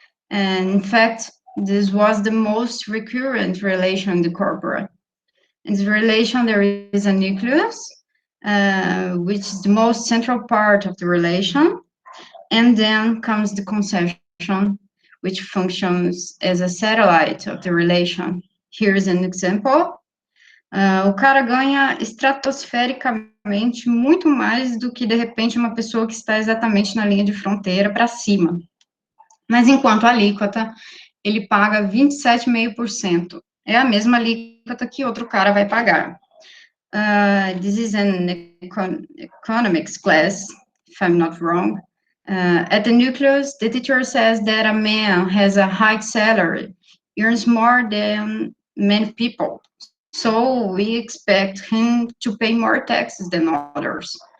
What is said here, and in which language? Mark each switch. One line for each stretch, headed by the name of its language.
English: And in fact, this was the most recurrent relation in the corpora. In this relation, there is a nucleus, which is the most central part of the relation, and then comes the concession, which functions as a satellite of the relation. Here's an example.
Portuguese: O cara ganha estratosfericamente muito mais do que, de repente, uma pessoa que está exatamente na linha de fronteira para cima. Mas, enquanto a alíquota, ele paga 27,5%. É a mesma alíquota que outro cara vai pagar.
English: This is an economics class, if I'm not wrong. At the nucleus, the teacher says that a man has a high salary, earns more than many people. So we expect him to pay more taxes than others.